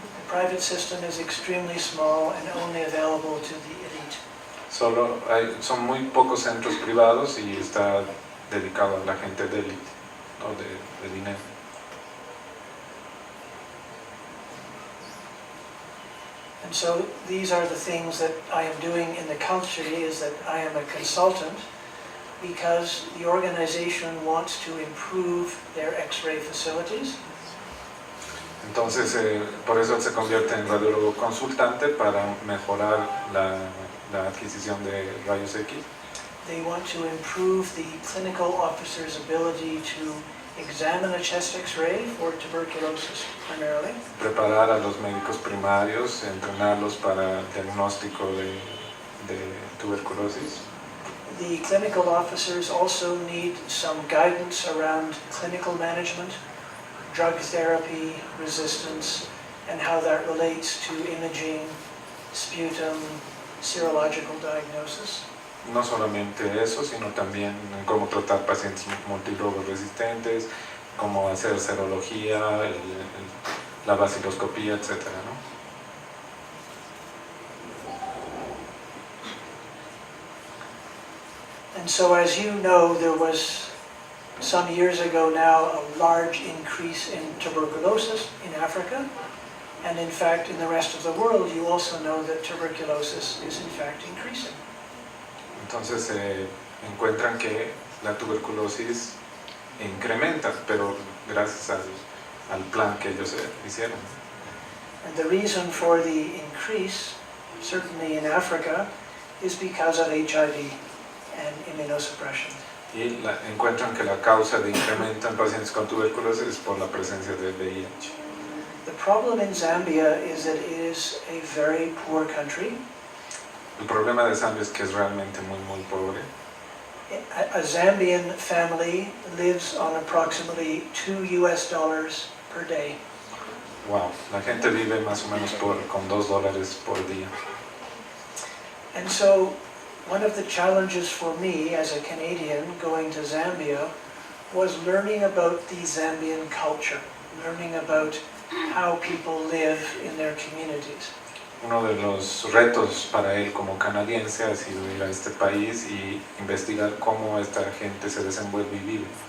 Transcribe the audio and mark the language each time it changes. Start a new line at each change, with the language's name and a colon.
English: The private system is extremely small and only available to the elite.
Spanish: Son muy pocos centros privados y está dedicado a la gente de élite, ¿no? de dinero.
English: And so these are the things that I am doing in the country, is that I am a consultant because the organization wants to improve their X-ray facilities.
Spanish: Entonces, por eso él se convierte en radiólogo consultante para mejorar la adquisición de rayos X.
English: They want to improve the clinical officer's ability to examine a chest X-ray for tuberculosis primarily.
Spanish: Preparar a los médicos primarios, entrenarlos para el diagnóstico de tuberculosis.
English: The clinical officers also need some guidance around clinical management, drug therapy, resistance, and how that relates to imaging, sputum, serological diagnosis.
Spanish: No solamente eso, sino también cómo tratar pacientes multidrogos resistentes, cómo hacer serología, la vaciloscopía, etc., ¿no?
English: And so, as you know, there was some years ago now a large increase in tuberculosis in Africa, and in fact in the rest of the world you also know that tuberculosis is in fact increasing.
Spanish: Entonces encuentran que la tuberculosis incrementa, pero gracias al plan que ellos hicieron.
English: And the reason for the increase, certainly in Africa, is because of HIV and immunosuppression.
Spanish: Y encuentran que la causa de incremento en pacientes con tuberculosis es por la presencia del VIH.
English: The problem in Zambia is that it is a very poor country.
Spanish: El problema de Zambia es que es realmente muy pobre.
English: A Zambian family lives on approximately $2 per day.
Spanish: Wow, la gente vive más o menos con $2 por día.
English: And so, one of the challenges for me as a Canadian going to Zambia was learning about the Zambian culture, learning about how people live in their communities.
Spanish: Uno de los retos para él como canadiense ha sido ir a este país y investigar cómo esta gente se desenvuelve y vive.